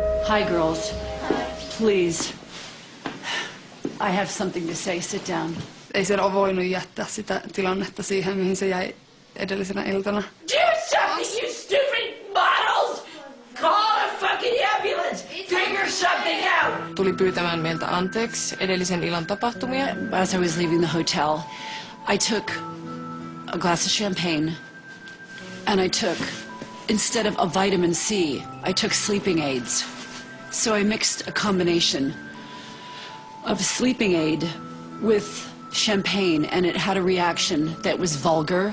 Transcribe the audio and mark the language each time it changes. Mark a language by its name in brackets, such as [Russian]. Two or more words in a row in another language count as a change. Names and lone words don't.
[English] Hi, girls. Please. I have something to say. Sit down. [Finnish] Ei se ole voinut jättää sitä tilannetta siihen, mihin se jäi edellisenä iltana. [English] Do something, you stupid models! Call a fucking ambulance! Figure something out! [Finnish] Tuli pyytämään meiltä anteeksi edellisen illan tapahtumia. [English] As I was leaving the hotel, I took a glass of champagne and I took, instead of a vitamin C, I took sleeping aids. So I mixed a combination of sleeping aid with champagne, and it had a reaction that was vulgar.